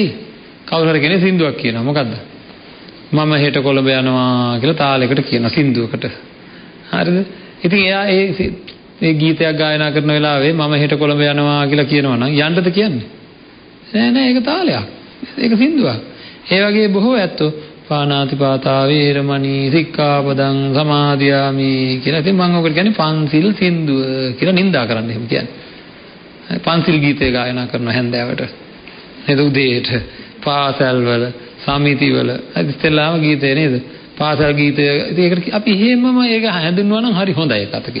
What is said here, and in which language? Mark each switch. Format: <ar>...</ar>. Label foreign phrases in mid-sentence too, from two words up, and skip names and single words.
<si>කවුරු හරි කෙනෙක් සින්දුවක් කියනවා මොකද්ද? මම හෙට කොළඹ යනවා කියලා තාලයකට කියනවා සින්දුවකට. හරිද? ඉතින් එයා ඒ ගීතයක් ගායනා කරන වෙලාවේ මම හෙට කොළඹ යනවා කියලා කියනවා නම් යන්නද කියන්නේ? නෑ ඒක තාලයක්. ඒක සින්දුවක්. ඒ වගේ බොහෝ ඇත්තෝ</si> <pi>පාණාතිපාතා වේරමණී සික්ඛාපදං සමාදියාමි</pi> <si>කියලා. ඉතින් මම ඔකට කියන්නේ පන්සිල් සින්දුව කියලා නින්දා කරන්න එහෙම කියන්නේ. පන්සිල් ගීතය ගායනා කරන හැන්දෑවට. නේද උදේට පාසල් වල සමිති වල ඉස්සෙල්ලාම ගීතය නේද? පාසල් ගීතය. ඉතින් ඒකට අපි එහෙමම ඒක හැඳින්වනවා නම් හරි හොඳයි එකතකින්.</si>